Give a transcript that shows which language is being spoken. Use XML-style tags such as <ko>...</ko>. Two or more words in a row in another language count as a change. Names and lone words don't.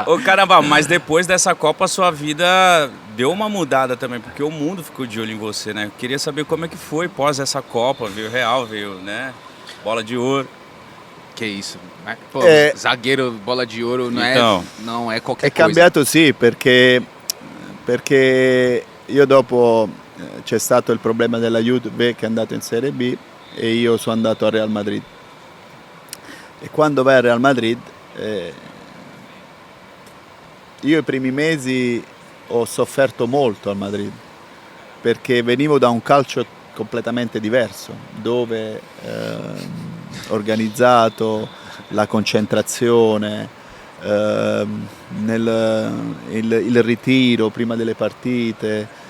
<pt>Ô, caramba, mas depois dessa Copa a sua vida deu uma mudada também, porque o mundo ficou de olho em você, né? Eu queria saber como é que foi pós essa Copa, veio Real, veio, né? Bola de ouro. Que isso. Pô, É. zagueiro, bola de ouro Então. não é qualquer</pt> <it>È</it> <pt>coisa.</pt> <it>cambiato sì, perché io dopo c'è stato il problema della Juve che è andato in Serie B e io sono andato al Real Madrid. E quando vai al Real Madrid, io i primi mesi ho sofferto molto al Madrid, perché venivo da un calcio completamente diverso, dove organizzato, la concentrazione, il ritiro prima delle partite.</it>